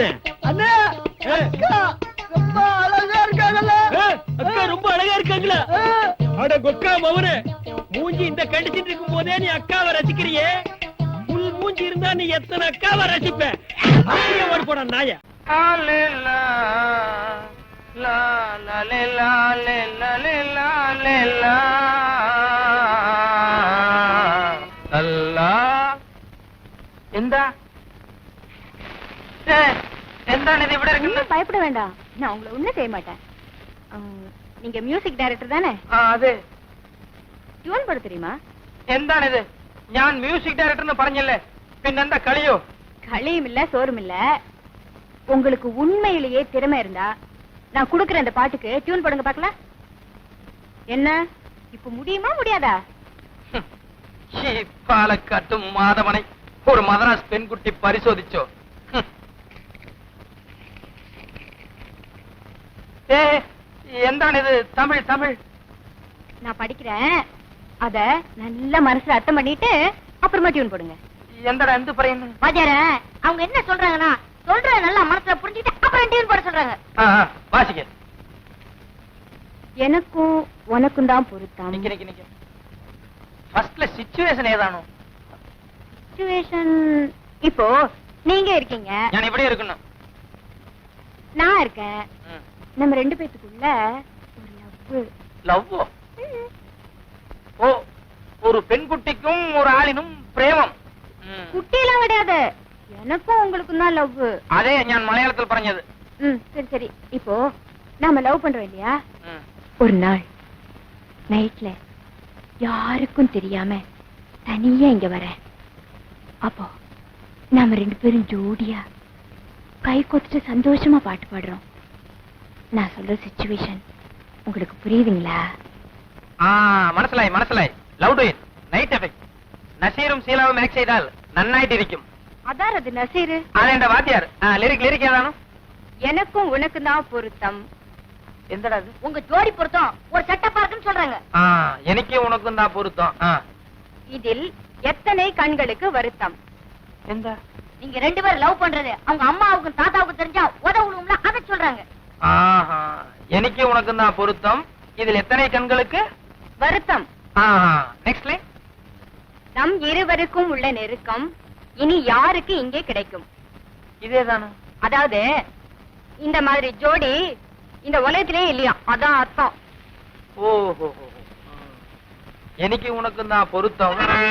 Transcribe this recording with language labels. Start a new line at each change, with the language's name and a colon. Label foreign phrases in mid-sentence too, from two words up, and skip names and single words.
Tamil: அண்ணா, ஏய், அக்கா ரொம்ப அழகா இருக்காங்கல்ல. ஏய், அக்கா ரொம்ப அழகா இருக்காங்களா? அட கொக்கா மவனே, மூஞ்சி இந்த கடிச்சிட்டு இருக்கும் போதே நீ அக்காவை ரசிக்கிறியே. புல் மூஞ்சி இருந்தா நீ எத்தனை அக்காவை ரசிப்ப? அப்படியே ஓடி போடா நாய.
Malayalam: എന്താണ് ഇത് ഇവിടെ ഇരിക്കുന്നത്?
Tamil: ஒண்ணும் பயப்பட வேண்டாம், நான் உங்களை ஒண்ணும் செய்ய மாட்டேன். நீங்க மியூசிக் டைரக்டர் தானே?
Malayalam: അതെ.
Tamil: டியூன் போட தெரியுமா?
Malayalam: എന്താണിത്? ഞാൻ മ്യൂസിക് ഡയറക്ടർ പറഞ്ഞല്ലേ, പിന്നെന്താ കളിയോ?
Tamil: களியும் இல்ல சோறும் இல்ல. உங்களுக்கு உண்மையிலேயே திறமை இருந்தா நான் குடுக்குற அந்த பாட்டுக்கு டியூன் போடுங்க பாக்கலாம். என்ன இப்ப முடியுமா முடியாதா?
Malayalam: ഈ പാലക്കാട്ടും മാധവനെ ഒരു മദ്രാസ് പെൺകുട്ടി പരിശോധിച്ചോ? എന്താണിത്? തമിഴ് തമിഴ്.
Tamil: நான் படிக்கிறேன், அத நல்ல மனசுல அர்த்தம் பண்ணிட்டு அப்புறமா டியூன் போடுங்க.
Malayalam: എന്താടാ എന്ത് പറയുന്നു?
Tamil: வாத்தியார, அவங்க என்ன சொல்றாங்கன்னா சொல்ற நல்லா மனசுல புரிஞ்சுட்டு அப்புறம் டியூன் போட சொல்றாங்க. வாசிக்க. எனக்கும் உனக்கும் தான் பொருத்தம்.
Malayalam: നിക്ക് നിക്ക് നിക്ക്. ഫസ്റ്റിലെ സിറ്റുവേഷൻ ഏതാണോ?
Tamil: சிச்சுவேஷன் இப்போ நீங்க இருக்கீங்க,
Malayalam: ഞാൻ ഇവിടെ ഇരിക്കുന്നു.
Tamil: நான் இருக்கேன். நம்ம 2 பேத்துக்குள்ள ஒரு லவ்.
Malayalam: ലവ്വോ? ഓ, ഒരു പെൺകുട്ടിക്കും ഒരു ആളിനും പ്രേമം.
Tamil: குட்டியெல்லாம் கிடையாது, எனக்கும் உங்களுக்கும் தான் லவ்.
Malayalam: അതേ ഞാൻ മലയാളത്തിൽ പറഞ്ഞത്.
Tamil: சரி சரி, இப்போ நாம லவ் பண்றோம் இல்லையா? ஒரு நாள் நைட்ல யாருக்கும் தெரியாம தனியா இங்க வரேன். அப்போ நாம 2 பேரும் ஜோடியா கை கோத்துட்டு சந்தோஷமா பாட்டு பாடுறோம். நான் சொல்ற சிச்சுவேஷன் உங்களுக்கு புரியுதுங்களா?
Malayalam: മനസ്സിലായി മനസ്സിലായി.
English: love do it, night effect.
Malayalam: നസീറും ശീലാവും ആക്ട് ചെയ്താൽ നന്നായിട്ടിരിക്കും.
Tamil: அதான் அது நசீரு.
Malayalam: അതെന്റെ വാദ്യാർ.
English: lyric lyric
Malayalam: ഏതാണ്?
Tamil: எனக்கும் உனக்கு தான் பொருத்தம்.
Malayalam: എന്താടാ അത്?
Tamil: உங்க ஜோடி பொருத்தம் ஒரு செட்டப்பா இருக்குன்னு சொல்றாங்க. எனக்கு உனக்கும் தா பொருத்தம். இதில் எத்தனை கண்களுக்கு வருத்தம்?
Malayalam: എന്താ?
Tamil: நீங்க 2 பேரும் லவ் பண்றது அவங்க அம்மாவுக்கும் தாத்தாவுக்கும் தெரிஞ்சா உதவும்ல, அத சொல்றாங்க. எனக்கு உனக்கும் தா பொருத்தம்.
Malayalam: ഇതിൽ എത്ര കണ്ണുകൾക്ക്
Tamil: வருத்தம்.
English: நெக்ஸ்ட் லைன்.
Tamil: நம் இருவருக்கும் உள்ள நெருக்கம் இனி யாருக்கு இங்கே கிடைக்கும்? இதேதானே? அதாவது இந்த மாதிரி ஜோடி இந்த உலகத்திலே இல்லையா, அதான் அர்த்தம். ஓஹோ, எனக்கு உனக்கும் தான் பொருத்தம்.